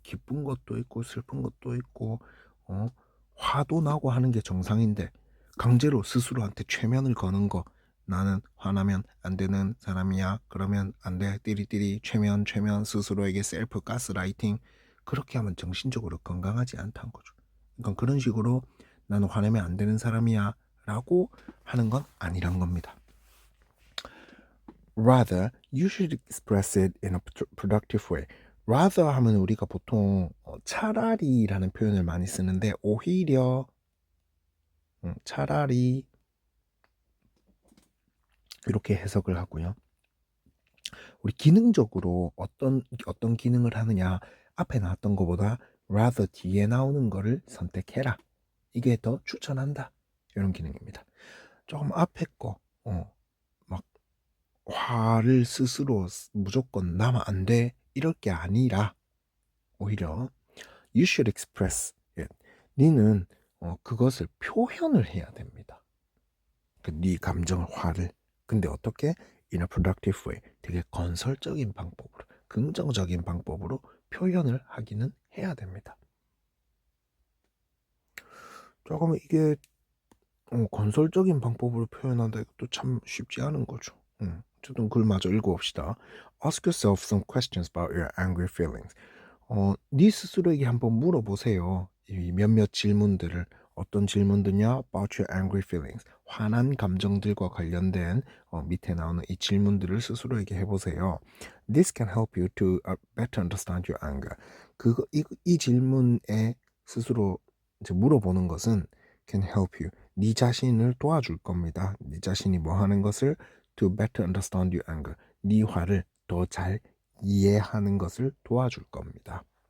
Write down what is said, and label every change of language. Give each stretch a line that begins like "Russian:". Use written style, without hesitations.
Korean: 기쁜 것도 있고 슬픈 것도 있고 어? 화도 나고 하는 게 정상인데 강제로 스스로한테 최면을 거는 거, 나는 화나면 안 되는 사람이야. 그러면 안 돼. 띠리띠리 최면 스스로에게 셀프 가스라이팅, 그렇게 하면 정신적으로 건강하지 않다는 거죠. 그러니까 그런 식으로 나는 화내면 안 되는 사람이야 라고 하는 건 아니란 겁니다.
English: Rather, you should express it in a productive way.
Korean: Rather 하면 우리가 보통 차라리라는 표현을 많이 쓰는데 오히려, 차라리 이렇게 해석을 하고요. 우리 기능적으로 어떤 기능을 하느냐, 앞에 나왔던 것보다 rather 뒤에 나오는 거를 선택해라. 이게 더 추천한다. 이런 기능입니다. 조금 앞에 거 막 화를 스스로 무조건 나면 안 돼 이럴 게 아니라 오히려
English: you should express it.
Korean: 니는 그것을 표현을 해야 됩니다. 네 감정을, 화를. 근데 어떻게?
English: In a productive way.
Korean: 되게 건설적인 방법으로, 긍정적인 방법으로 표현을 하기는 해야 됩니다. 조금 이게 건설적인 방법으로 표현한다, 이것도 참 쉽지 않은 거죠. 어쨌든 글 마저 읽어봅시다.
English: Ask yourself some questions about your angry feelings.
Korean: 네 스스로에게 한번 물어보세요. 이 몇몇 질문들을. 어떤 질문들냐?
English: About your angry feelings.
Korean: 화난 감정들과 관련된 밑에 나오는 이 질문들을 스스로에게 해보세요.
English: This can help you to better understand your anger.
Korean: 이 질문에 스스로 이제 물어보는 것은
English: can help you.
Korean: 네 자신을 도와줄 겁니다. 네 자신이 뭐 하는 것을
English: to better understand your anger.
Korean: 네 화를 더 잘 이해하는 것을 도와줄 겁니다.